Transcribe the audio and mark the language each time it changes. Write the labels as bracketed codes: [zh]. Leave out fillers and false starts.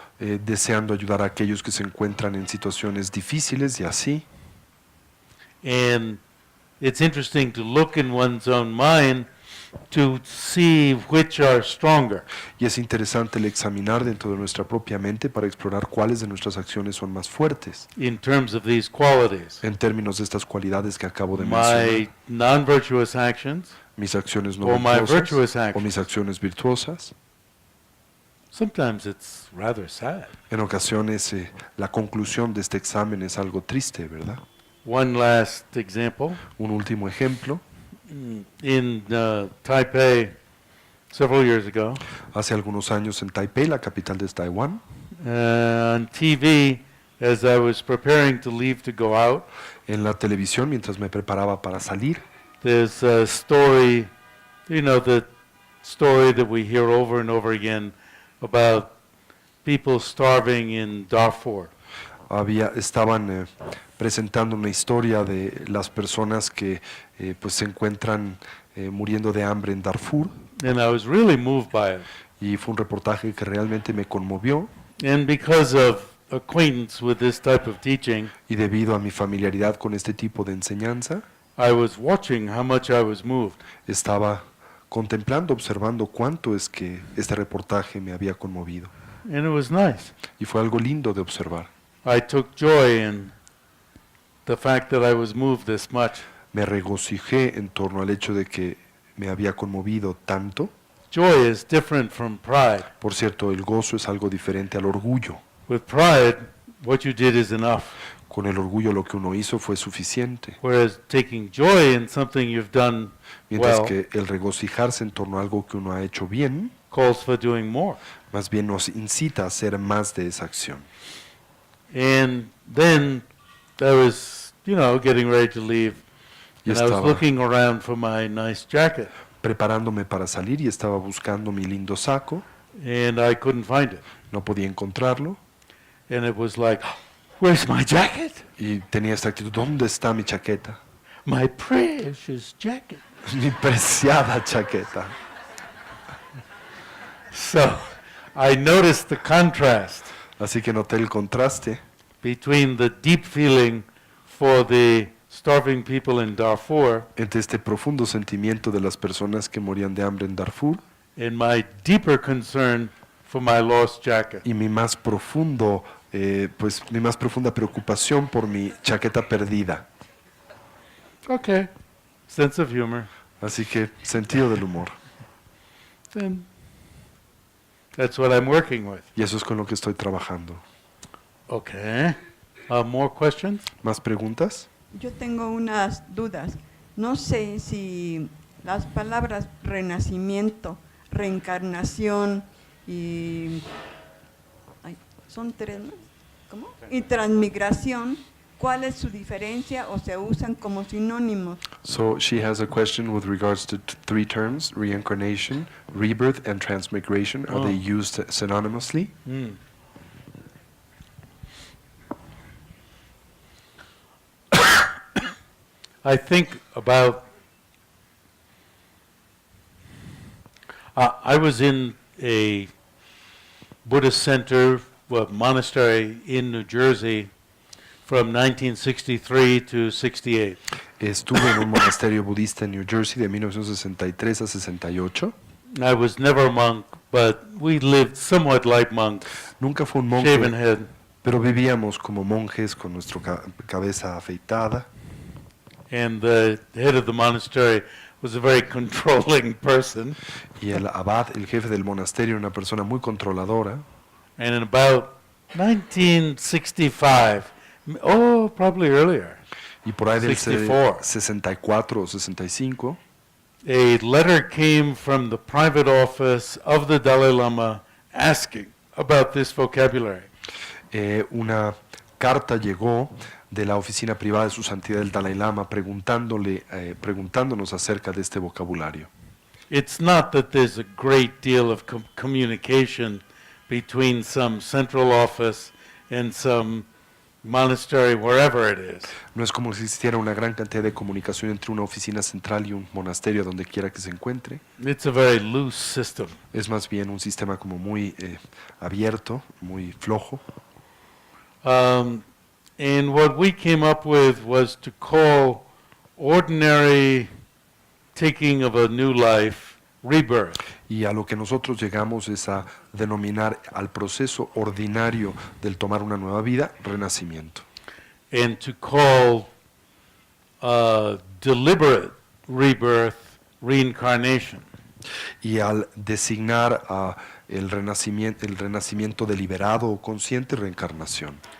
[es] deseando ayudar a aquellos que se encuentran en situaciones difíciles y así. [en] And it's interesting to look in one's own mind to see which are stronger. [es] Y es interesante el examinar dentro de nuestra propia mente para explorar cuáles de nuestras acciones son más fuertes [en] In terms of these qualities, [es] en términos de estas cualidades que acabo de mencionar. [en] my non-virtuous actions, [es] Mis acciones no [en] or my virtuous [es] virtuosas o [en] actions. [es] mis acciones virtuosas. [en] Sometimes it's rather sad. [es] En ocasiones la conclusión de este examen es algo triste, ¿verdad? [en] One last example. [es] Un último ejemplo. [en] In Taipei, several years ago, [es] Hace algunos años en Taipei, la capital de Taiwán, [en] on TV, as I was preparing to leave to go out, [es] en la televisión, mientras me preparaba para salir, [en] there's a story, the story that we hear over and over again about people starving in Darfur. [es] estaban presentando una historia de las personas que pues se encuentran muriendo de hambre en Darfur, [en] And I was really moved by it. [es] y fue un reportaje que realmente me conmovió, [en] And because of acquaintance with this type of teaching, [es] y debido a mi familiaridad con este tipo de enseñanza, [en] I was watching how much I was moved. [es] estaba contemplando, observando cuánto es que este reportaje me había conmovido, [en] And it was nice. [es] y fue algo lindo de observar. [en] I took joy in the fact that I was moved this much. [es] Me regocijé en torno al hecho de que me había conmovido tanto. [en] Joy is different from pride. [es] Por cierto, el gozo es algo diferente al orgullo. [en] With pride, what you did is enough. [es] Con el orgullo lo que uno hizo fue suficiente. [en] Whereas taking joy in something you've done [es] Mientras [en] well [es] que el regocijarse en torno a algo que uno ha hecho bien, [en] calls for doing more. [es] más bien nos incita a hacer más de esa acción. [en] And then I was, getting ready to leave. [es] Y [en] And I was [es] estaba [en] looking around for my nice jacket. [es] preparándome para salir y estaba buscando mi lindo saco, [en] And I couldn't find it. [es] no podía encontrarlo, [en] And it was like, where's my jacket? [es] y tenía esta actitud: ¿dónde está mi chaqueta? [en] My precious jacket. [es] Mi preciada chaqueta. [en] So I noticed the contrast [es] Así que noté el contraste [en] between the deep feeling for the starving people in Darfur [es] entre este profundo sentimiento de las personas que morían de hambre en Darfur [en] and my deeper concern for my lost jacket. [es] y mi más profunda preocupación por mi chaqueta perdida. [en] Okay, sense of humor. [es] Así que sentido del humor. [en] Then that's what I'm working with. [es] Y eso es con lo que estoy trabajando. [en] Okay. More questions? [es] ¿Más preguntas? Yo tengo unas dudas. No sé si las palabras renacimiento, reencarnación y son tres, ¿no? ¿Cómo? Y transmigración, ¿cuál es su diferencia o se usan como sinónimos? [en] So she has a question with regards to three terms: reincarnation, rebirth, and transmigration. Are they used synonymously? I think about, I was in a Buddhist center, monastery in New Jersey from 1963 to 68. [es] Estuve en un monasterio budista en New Jersey de 1963 a 68. [en] I was never a monk, but we lived somewhat like monks, [es] Nunca fue un [en] shaven [es] monje, [en] head. [es] pero vivíamos como monjes con nuestra cabeza afeitada. [en] And the head of the monastery was a very controlling person. [es] Y el abad, el jefe del monasterio, una persona muy controladora. [en] And in about 1965, probably earlier, [es] Y por ahí del [en] 64. [es] 64 o 65, [en] a letter came from the private office of the Dalai Lama asking about this vocabulary. [es] una carta llegó de la oficina privada de su santidad el Dalai Lama preguntándonos acerca de este vocabulario. [en] It's not that there's a great deal of communication between some central office and some monastery, wherever it is. [es] No es como si existiera una gran cantidad de comunicación entre una oficina central y un monasterio donde quiera que se encuentre. [en] It's a very loose system. [es] Es más bien un sistema como muy abierto, muy flojo. [en] And what we came up with was to call ordinary taking of a new life rebirth. [es] Y a lo que nosotros llegamos es a denominar al proceso ordinario del tomar una nueva vida, renacimiento. [en] And to call deliberate rebirth reincarnation. [es] Y al designar el renacimiento deliberado o consciente, reencarnación.